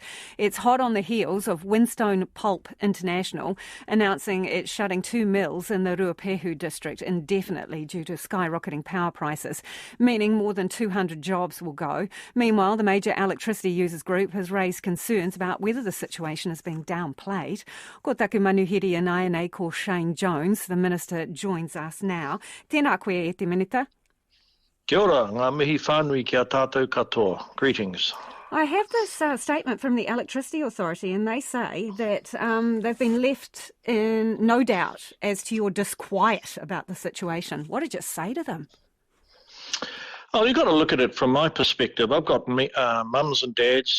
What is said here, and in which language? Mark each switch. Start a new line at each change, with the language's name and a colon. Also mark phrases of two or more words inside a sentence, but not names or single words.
English: It's hot on the heels of Winstone Pulp International announcing it's shutting 2 mills in the Ruapehu district indefinitely due to skyrocketing power prices, meaning more than 200 jobs will go. Meanwhile, the major electricity users group has raised concerns about whether the situation is being downplayed.
Māori: Ko taku manuhiri anai nei ko Shane Jones.
English: The Minister joins us now.
Māori: Tēnā koe e te minita. Kia ora, ngā mihi whānui kia tātou katoa.
English: Greetings. I have this statement from the Electricity Authority, and they say that they've been left in no doubt as to your disquiet about the situation. What did you say to them? Oh, you've got to look at it from my perspective. I've got mums and dads.